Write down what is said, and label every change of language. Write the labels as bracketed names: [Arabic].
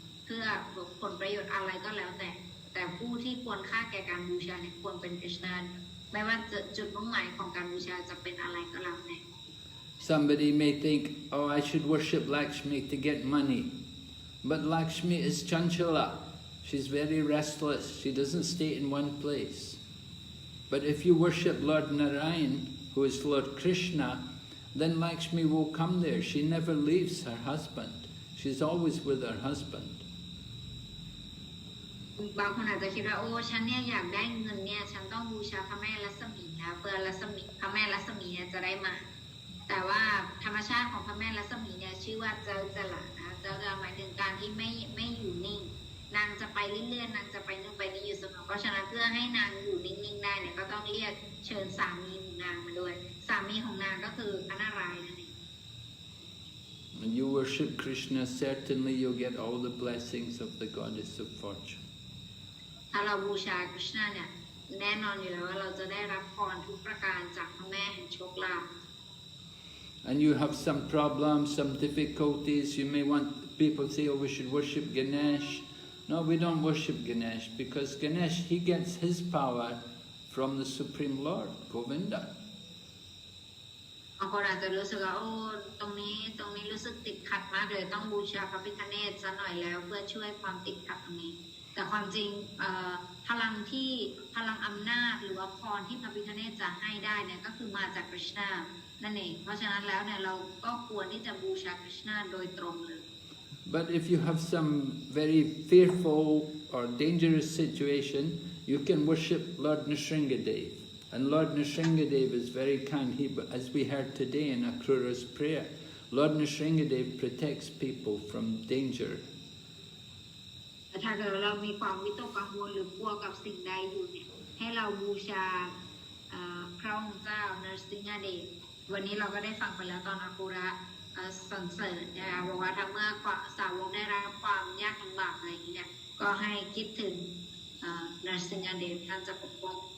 [Thai] เพื่อผลประโยชน์อะไรก็แล้วแต่ผู้ที่ควรค่าแก่การบูชาเนี่ยควรเป็นกฤษณาไม่ว่าจุดมุ่งหมายของการบูชาจะเป็นอะไรก็แล้วแต่ [English] Somebody may think, oh, I should worship Lakshmi to get money. But Lakshmi is chanchala. She's very restless. She doesn't stay in one place. But if you worship Lord Narayan, who is Lord Krishna, then Lakshmi will come there. She never leaves her husband. She's always with her husband. [Thai] บางคนอาจจะคิดว่าโอ้ฉันเนี่ยอยากได้เงินเนี่ยฉันต้องบูชาพระแม่ลักษมีนะเพื่อพระแม่ลักษมีเนี่ยจะได้มาแต่ว่าธรรมชาติของพระแม่ลักษมีเนี่ยชื่อว่าเจ้าจละนะเจ้าจะหมายถึงการที่ไม่อยู่นิ่งนางจะไปเรื่อยๆนางจะไปนู่นไปนี่อยู่เสมอเพราะฉะนั้นเพื่อให้นางอยู่นิ่งๆได้เนี่ยก็ต้องเรียกเชิญสามีของนางมาด้วยสามีของนางก็คือพระนารายณ์นั่นเอง [English] When you worship Krishna, certainly you'll get all the blessings of the goddess of fortune. [Thai] ถ้าเราบูชาคริชนาเนี่ยแน่นอนอยู่แล้วว่าเราจะได้รับพรทุกประการจากพระแม่แห่งโชคลาภ [English] And you have some problems, some difficulties, you may want people say, oh, we should worship Ganesh. No, we don't worship Ganesh because Ganesh, he gets his power from the Supreme Lord, Govinda. [Thai] บางคนอาจจะรู้สึกว่าโอ้ตรงนี้รู้สึกติดขัดมากเลยต้องบูชาพระพิฆเนศซะหน่อยแล้วเพื่อช่วยความติดขัดตรงนี้แต่ความจริงพลังอำนาจหรือว่าพรที่พระพิฆเนศจะให้ได้เนี่ยก็คือมาจากคริชนานั่นเองเพราะฉะนั้นแล้วเนี่ยเราก็ควรที่จะบูชาคริชนาโดยตรงเลย [English] But if you have some very fearful or dangerous situation, you can worship Lord Nrsingadev. And Lord Nrsingadev is very kind. As we heard today in Akrura's prayer, Lord Nrsingadev protects people from danger. [Thai] ถ้าเกิดเรามีความวิตกกังวลหรือกลัวกับสิ่งใดอยู่เนี่ยให้เราบูชาพระองค์เจ้านรสิงหเดชวันนี้เราก็ได้ฟังไปแล้วตอนอากุระสรรเสริญนะคะบอกว่าถ้าเมื่อสาวกได้รับความยากลำบากอะไรอย่างนี้เนี่ยก็ให้คิดถึงนรสิงหเดชท่านจะปกป้อง